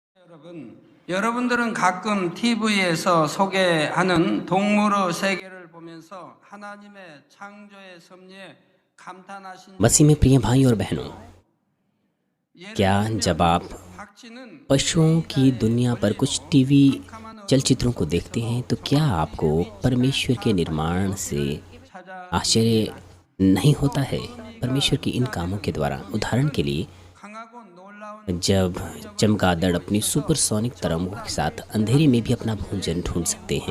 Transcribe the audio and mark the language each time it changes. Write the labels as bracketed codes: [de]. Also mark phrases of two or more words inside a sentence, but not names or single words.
[ko] 여러분들은 가끔 TV에서 소개하는 동물의 세계를 보면서 하나님의 창조의 섭리에 감탄하신 [hi] मसीह में प्रिय भाई और बहनों, क्या जब आप पशुओं की दुनिया पर कुछ टीवी चलचित्रों को देखते हैं तो क्या आपको परमेश्वर के निर्माण से आश्चर्य नहीं होता है? परमेश्वर की इन कामों के द्वारा, उदाहरण के लिए, जब चमगादड़ अपनी सुपरसोनिक तरंगों के साथ अंधेरे में भी अपना भोजन ढूंढ सकते हैं।